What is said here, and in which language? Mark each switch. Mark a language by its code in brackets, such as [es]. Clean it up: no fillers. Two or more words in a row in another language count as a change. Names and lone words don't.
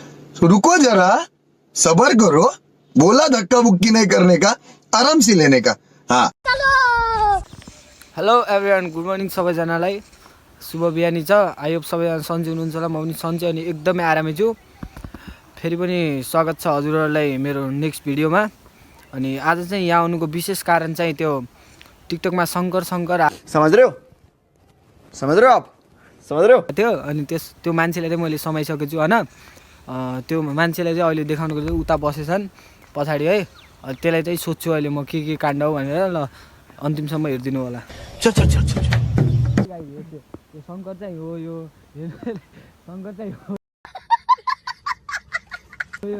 [hi] रुको जरा, सबर करो, बोला धक्का बुक्की नहीं करने का, आराम से लेने का। हाँ [en] hello everyone, good morning सबैजनालाई। [ne] शुभ बिहानी छ। [en] I hope [ne] सबैजना सन्चै हुनुहुन्छ होला। म पनि सन्चै अनि एकदमै आरामै छु। फेरि पनि स्वागत छ हजुरहरूलाई मेरो नेक्स्ट भिडियोमा। अनि आज चाहिँ यहाँ आउनुको विशेष कारण चाहिँ त्यो टिकटकमा शङ्कर [hi] समझ रहे हो आप समझ रहे हो [ne] थियो। अनि त्यो मान्छेलाई चाहिँ मैले समाइसकेको छु होइन। त्यो मान्छेलाई चाहिँ अहिले देखाउनुको चाहिँ उता बसेछन् पछाडि है। त्यसलाई चाहिँ सोध्छु अहिले म के काण्ड हो भनेर। ल अन्तिमसम्म हेरिदिनु होला। [hi] चल चल चल चल [ne] यो शङ्कर चाहिँ हो, यो शङ्कर चाहिँ हो यो।